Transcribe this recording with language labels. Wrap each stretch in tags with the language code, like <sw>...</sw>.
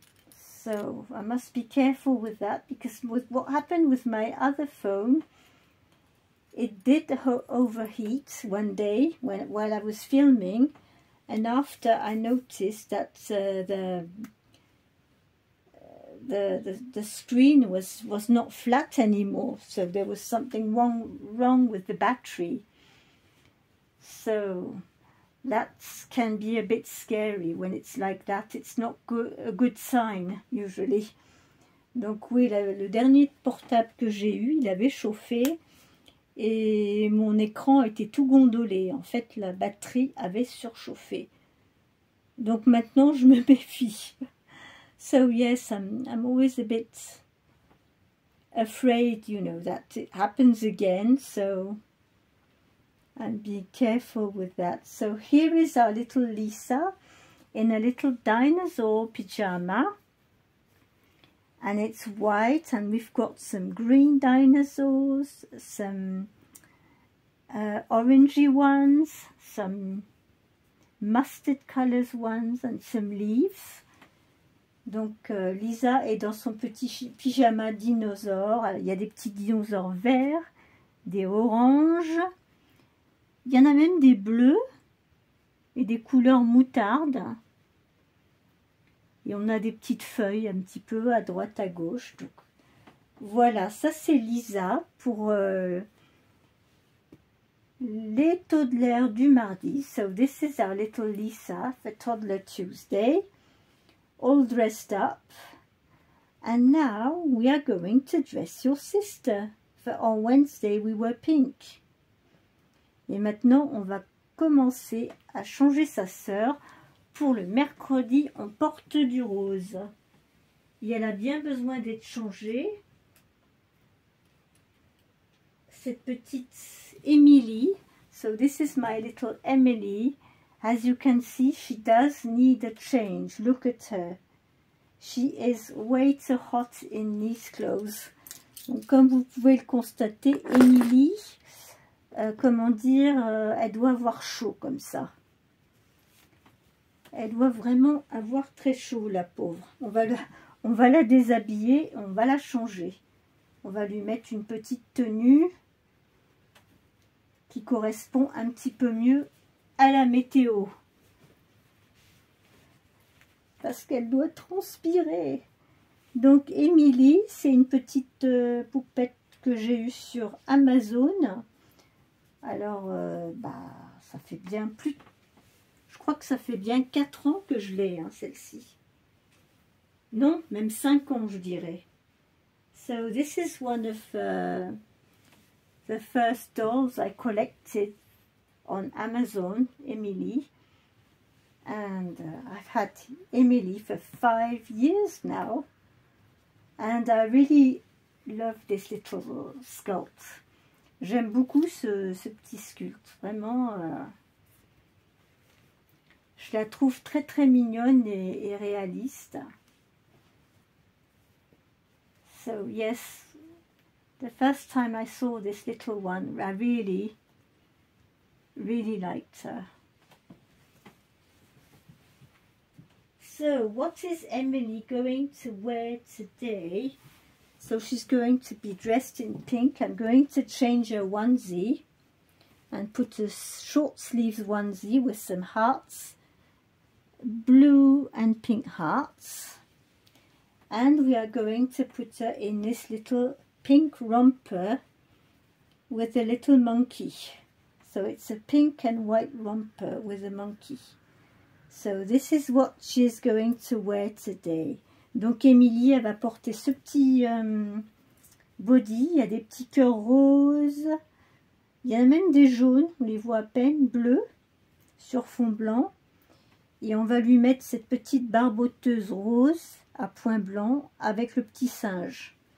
<en>So I must be careful with that, because with what happened with my other phone, it did overheat one day while I was filming, and after I noticed that the screen was not flat anymore, so there was something wrong with the battery. So that can be a bit scary when it's like that. It's not a good sign usually.</en> <fr>Donc oui, le dernier portable que j'ai eu, il avait chauffé et mon écran était tout gondolé. En fait, la batterie avait surchauffé. Donc maintenant, je me méfie.</fr> <en>So yes, I'm always a bit afraid, you know, that it happens again. So and be careful with that. So here is our little Lisa in a little dinosaur pyjama, and it's white, and we've got some green dinosaurs, some orangey ones, some mustard colors ones, and some leaves.</en> <fr>Donc Lisa est dans son petit pyjama dinosaure. Il y a des petits dinosaures verts, des oranges. Il y en a même des bleus et des couleurs moutarde. Et on a des petites feuilles un petit peu à droite, à gauche. Donc, voilà, ça c'est Lisa pour les toddlers du mardi.</fr> <en>So this is our little Lisa for Toddler Tuesday. All dressed up. And now we are going to dress your sister. For on Wednesday we were pink.</en> <fr>Et maintenant, on va commencer à changer sa sœur. Pour le mercredi, on porte du rose. Et elle a bien besoin d'être changée. Cette petite Emily.</fr> <en>So this is my little Emily. As you can see, she does need a change. Look at her. She is way too hot in these clothes.</en> <fr>Donc, comme vous pouvez le constater, Emily... comment dire, elle doit avoir chaud comme ça. Elle doit vraiment avoir très chaud, la pauvre. On va la déshabiller, on va la changer. On va lui mettre une petite tenue qui correspond un petit peu mieux à la météo. Parce qu'elle doit transpirer. Donc, Emily, c'est une petite poupette que j'ai eue sur Amazon. Alors, ça fait bien plus... Je crois que ça fait bien 4 ans que je l'ai, hein, celle-ci. Non, même 5 ans, je dirais.</fr> <en>So, this is one of the first dolls I collected on Amazon, Emily. And I've had Emily for 5 years now. And I really love this little sculpt.</en> <fr>J'aime beaucoup ce petit sculpte, vraiment, je la trouve très très mignonne et réaliste.</fr> <en>So yes, the first time I saw this little one, I really liked her. So what is Emily going to wear today? So she's going to be dressed in pink. I'm going to change her onesie and put a short sleeves onesie with some hearts, blue and pink hearts. And we are going to put her in this little pink romper with a little monkey. So it's a pink and white romper with a monkey. So this is what she is going to wear today.</en> <fr>Donc Émilie, elle va porter ce petit body. Il y a des petits cœurs roses. Il y a même des jaunes, on les voit à peine, bleus, sur fond blanc. Et on va lui mettre cette petite barboteuse rose à points blancs avec le petit singe.</fr>